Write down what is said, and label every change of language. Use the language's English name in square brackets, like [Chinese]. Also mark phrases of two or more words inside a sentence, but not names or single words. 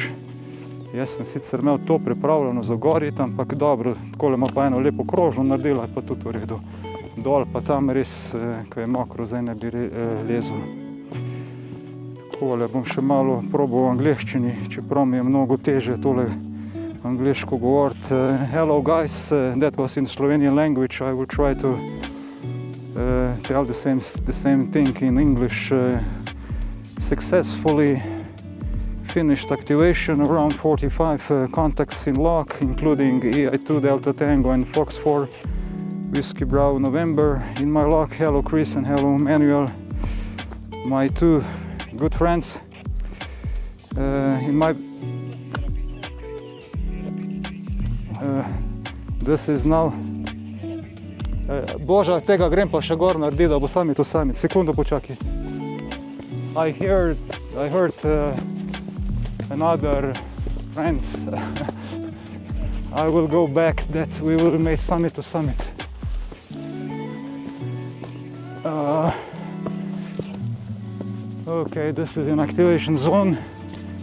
[Slovenian] Jaz sem sicer imel to pripravljeno za goriti, ampak dobro, takole ima pa eno lepo krožno naredila, je pa tudi v redu. Dol pa tam res, ko je mokro, zdaj ne bi lezel. Takole bom še malo probal v angleščini, čeprav mi je mnogo teže tole angliško govoriti. [English] Hello guys, that was in Slovenian language. I will try to tell the same thing in English. Successfully finished activation, around 45 contacts in lock, including EI2 Delta Tango and Fox 4 Whiskey Bravo November in my lock. Hello Chris and hello Manuel, my two good friends. This is now. [Slovenian] Boža, tega grem pa še gor narediti, da bo summit. Sekundo počakaj. [English] I heard another friend. I will go back that we will make summit to summit. Okay, this is an activation zone.